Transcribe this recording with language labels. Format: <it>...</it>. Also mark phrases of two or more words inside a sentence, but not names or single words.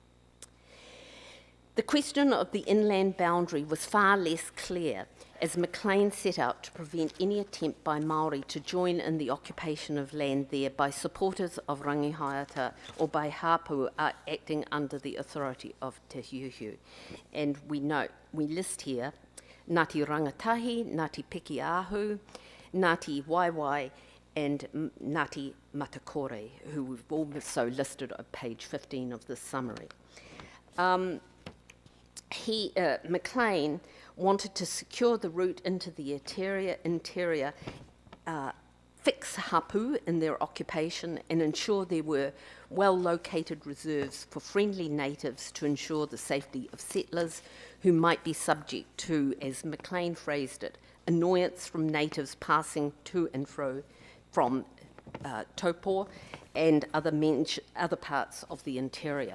<en>The question of the inland boundary was far less clear as Maclean set out to prevent any attempt by Māori to join in the occupation of land there by supporters of Rangihaiata or by hapu acting under the authority of Te Hiuhiu. And we list here Ngāti Rangatahi, Ngāti Piki Ahu, Ngāti Waiwai, and Ngāti Matakore, who we've also listed on page 15 of this summary. Maclean wanted to secure the route into the interior, fix hapu in their occupation and ensure there were well-located reserves for friendly natives to ensure the safety of settlers who might be subject to, as Maclean phrased it, annoyance from natives passing to and fro from Taupo and other parts of the interior.</en>